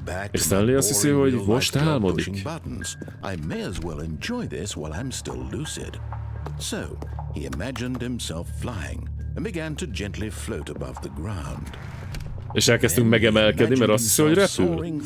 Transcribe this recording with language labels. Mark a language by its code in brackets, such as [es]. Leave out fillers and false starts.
[hu] És Stanley azt hiszi, hogy most álmodik. [en] I may as well enjoy this while I'm still lucid. So, he imagined himself flying and began to gently float above the ground. [hu] És elkezdtünk megemelkedni, mert azt hiszi, hogy repül.